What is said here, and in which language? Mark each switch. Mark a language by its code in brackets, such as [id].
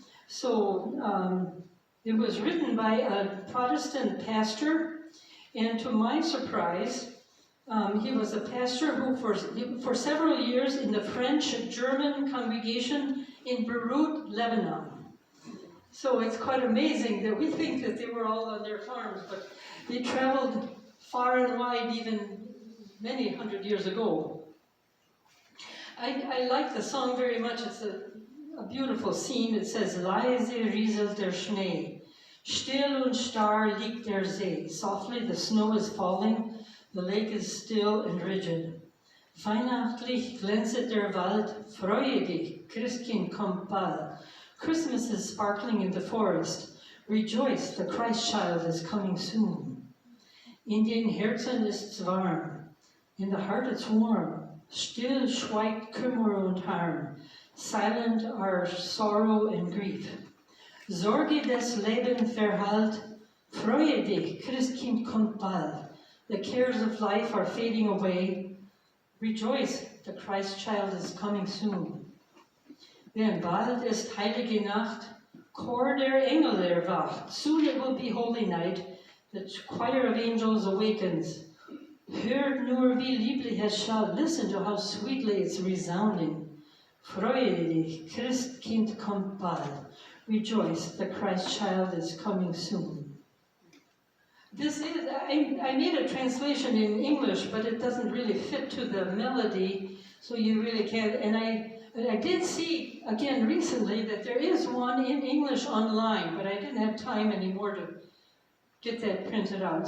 [en] So it was written by a Protestant pastor, and to my surprise, he was a pastor who for several years in the French-German congregation in Beirut, Lebanon. So it's quite amazing that we think that they were all on their farms, but they traveled far and wide even many hundred years ago. I like the song very much. It's a beautiful scene. It says, [de] Leise rieselt der Schnee, still und starr liegt der See. [en] Softly the snow is falling, the lake is still and rigid. [de] Weihnachtlich glänzet der Wald, freue dich, Christkind kommt bald. [en] Christmas is sparkling in the forest. Rejoice, the Christ child is coming soon. [de] In den Herzen ist's warm, [en] in the heart it's warm. [de] Still schweigt Kummer und Harm. [en] Silent are sorrow and grief. [de] Sorge des Lebens verhallt, freue dich, Christkind kommt bald. [en] The cares of life are fading away. Rejoice, the Christ child is coming soon. [de] Then bald ist heilige Nacht, Chor der Engel erwacht. [en] Soon it will be holy night, the choir of angels awakens. [de] Hört nur wie lieblich es schaut, [en] listen to how sweetly it's resounding. [de] Freue dich, Christkind kommt bald. [en] Rejoice, the Christ child is coming soon. This is, I made a translation in English, but it doesn't really fit to the melody, so you really can't, and I did see, again, recently that there is one in English online, but I didn't have time anymore to get that printed out.